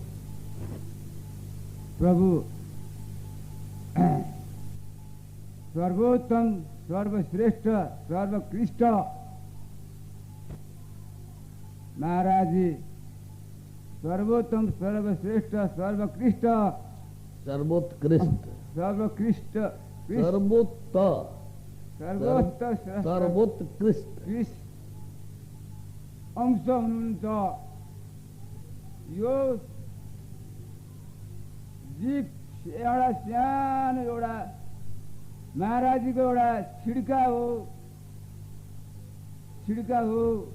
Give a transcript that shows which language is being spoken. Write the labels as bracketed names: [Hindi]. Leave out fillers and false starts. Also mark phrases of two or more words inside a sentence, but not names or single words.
[Nepali] प्रभु सर्वोत्तम सर्वश्रेष्ठ सर्वोत्कृष्ट महाराज जी, सर्वोत्तम सर्वश्रेष्ठ सर्वोत्कृष्ट सर्वोत्कृष्ट सर्वोत्कृष्ट सर्वोत्कृष्ट अंश हुनुहुन्छ। यो जीव एउटा सानो एउटा महाराजीको एउटा छिड्का हो, छिड्का हो।